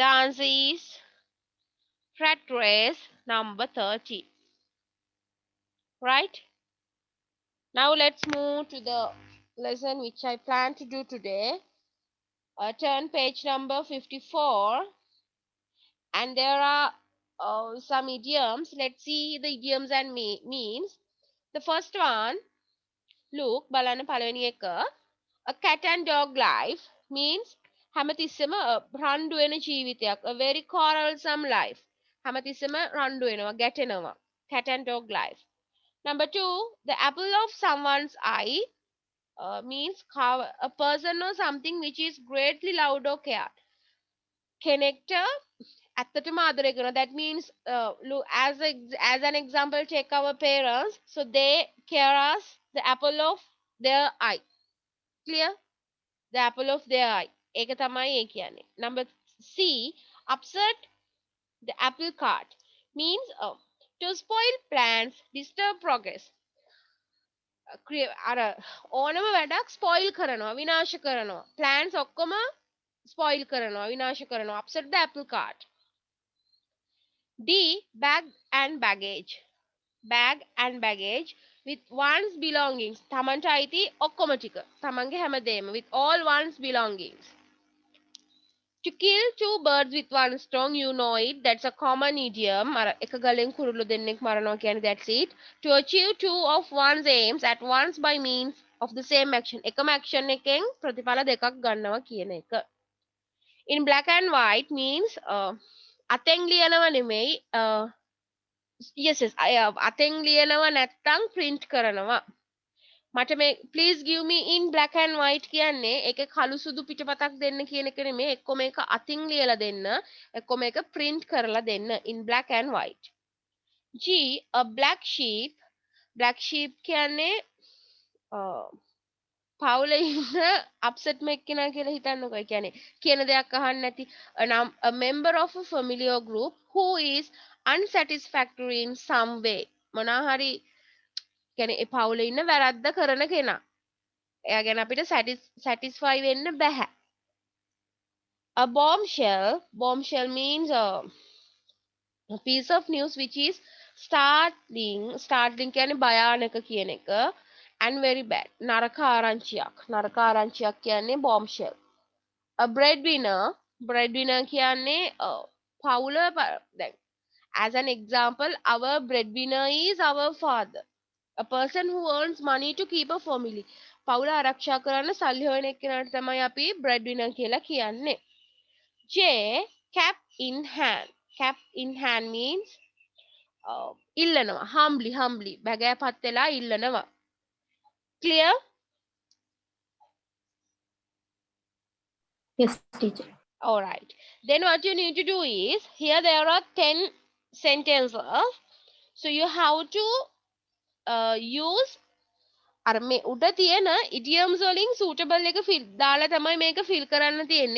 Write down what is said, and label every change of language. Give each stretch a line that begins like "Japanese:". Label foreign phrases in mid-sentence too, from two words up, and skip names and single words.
English: answer is rat race number 30 right now let's move to the lesson which I plan to do today turn page number 54 and there are some idioms let's see the idioms and means the first one look
Sinhala: බලන්න පළවෙනි එක
English: a cat and dog life means
Sinhala: හැමතිස්සෙම රණ්ඩු වෙන ජීවිතයක්.
English: A very quarrelsome life.
Sinhala: හැමතිස්සෙම රණ්ඩු වෙනවා, ගැටෙනවා.
English: Cat and dog life. Number 2, the apple of someone's eye means a person or something which is greatly loved or cared.
Sinhala: කෙනෙක්ට ඇත්තටම ආදරය කරනවා.
English: That means look, as an example, take our parents. So they care us the apple of their eye. Clear? The apple of their eye.
Sinhala: ඒක තමයි ඒ කියන්නේ.
English: Number C, upset the apple cart means to spoil plans, disturb progress.
Sinhala: අර ඕනම වැඩක් ස්පොයිල් කරනවා, විනාශ කරනවා. plans ඔක්කොම ස්පොයිල් කරනවා, විනාශ කරනවා.
English: upset the apple cart. D, bag and baggage. Bag and baggage with one's belongings.
Sinhala: තමන්ට අයිති ඔක්කොම ටික. තමන්ගේ හැමදේම
English: with all one's belongings. To kill two birds with one stone, you know it. That's a common idiom.
Sinhala: එක ගලෙන් කුරුල්ල දෙන්නෙක් මරනවා කියන්නේ
English: that's it. To achieve two of one's aims at once by means of the same action.
Sinhala: එකම action එකෙන් ප්‍රතිඵල දෙකක් ගන්නවා කියන එක.
English: In black and white means
Sinhala: අතෙන් ලියනව නෙමෙයි. Yes, අතෙන් ලියනව නැත්තම් print කරනවා. මට මේ
English: please give me in black and white
Sinhala: කියන්නේ ඒකේ කළු සුදු පිටපතක් දෙන්න කියන එක නෙමෙයි. එක්ක මේක අතින් ලියලා දෙන්න, එක්ක මේක print කරලා දෙන්න
English: in black and white.
Sinhala: G,
English: a black sheep. Black sheep
Sinhala: කියන්නේ පවුලේ ඉන්න upset එක්කෙනා කියලා හිතන්නකෝ. ඒ කියන්නේ කියන දෙයක් අහන්න නැති
English: a member of a family or group who is unsatisfactory in some way.
Sinhala: මොනවා හරි කියන්නේ ඒ පවුලේ ඉන්න වැරද්ද කරන කෙනා. එයා ගැන අපිට satisfy වෙන්න බැහැ.
English: A bombshell means a piece of news which is startling
Sinhala: කියන්නේ භයානක කියන එක
English: and very bad.
Sinhala: නරක ආරංචියක් කියන්නේ bombshell.
English: A breadwinner
Sinhala: කියන්නේ පවුල දැන්
English: as an example, our breadwinner is our father. A person who earns money to keep a family.
Sinhala: පවුල ආරක්ෂා කරන්න සල්ලි හොයන එක්කෙනාට තමයි අපි breadwinner කියලා කියන්නේ.
English: J, cap in hand. Cap in hand means ඉල්ලනවා.
Sinhala: humbly බැගෑපත් වෙලා ඉල්ලනවා.
English: Clear? Yes, teacher. All right. Then what you need to do is, here there are 10 sentences. So you have to use
Sinhala: අර මේ උඩ තියෙන idioms වලින් suitable එක දාලා තමයි මේක fill කරන්න තියෙන්නේ.